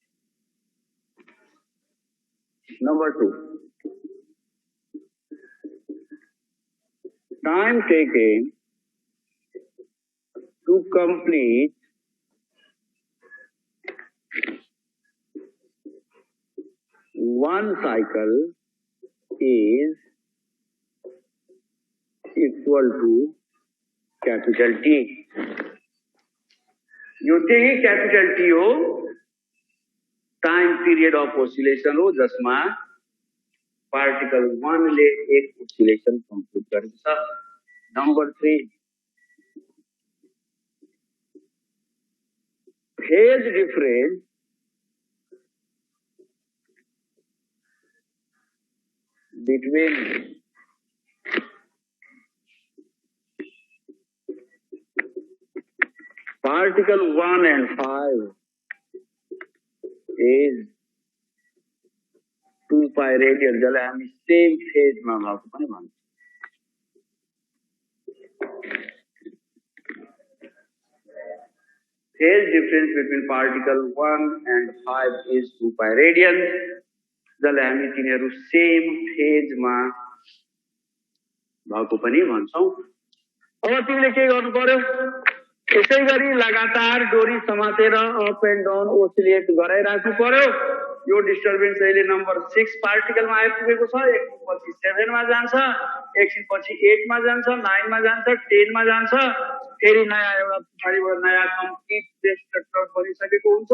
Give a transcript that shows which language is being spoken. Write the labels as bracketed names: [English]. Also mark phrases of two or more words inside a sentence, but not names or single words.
[English] Number 2, time taken to complete one cycle is equal to capital T. [Nepali] यो चाहिँ [English] capital T [Nepali] हो, [English] time period of oscillation [Nepali] हो जसमा पार्टिकल 1 ले एक ओसिलेसन कम्प्लिट गरेको छ। [English] नंबर 3, phase difference between particle 1 and 5 is 2 pi radian, [Nepali] जसलाई हामी सेम फेजमा भएको पनि भन्छौँ। [English] Phase difference between particle 1 and 5 is 2 pi radian, [Nepali] जसलाई हामी तिनीहरू सेम फेजमा भएको पनि भन्छौँ। अब तिमीले के गर्नु पर्यो, यसै गरी लगातार डोरी समातेर [English] up and down [Nepali] ओसिलेट गराइराख्नु पर्यो। यो डिस्टर्बेन्स अहिले नम्बर 6 पार्टिकलमा आइपुगेको छ, एकपछि 7 मा जान्छ, एकछिनपछि 8 मा जान्छ, 9 मा जान्छ, 10 मा जान्छ, फेरि नयाँ एउटा पछाडिबाट नयाँ [English] complete press structure [Nepali] बनिसकेको हुन्छ।